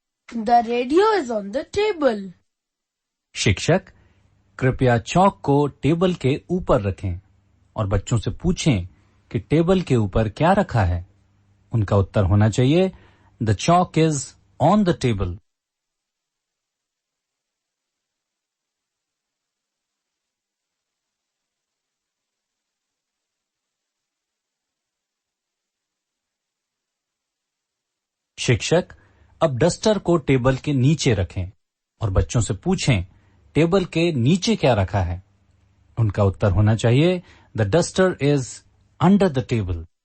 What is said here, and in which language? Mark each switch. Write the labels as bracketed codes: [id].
[en] The radio is on the table. [hi] शिक्षक, कृपया चौक को टेबल के ऊपर रखें और बच्चों से पूछें कि टेबल के ऊपर क्या रखा है। उनका उत्तर होना चाहिए, [en] The chalk is on the table. [hi] शिक्षक, अब डस्टर को टेबल के नीचे रखें और बच्चों से पूछें, टेबल के नीचे क्या रखा है। उनका उत्तर होना चाहिए, [en] The duster is under the table.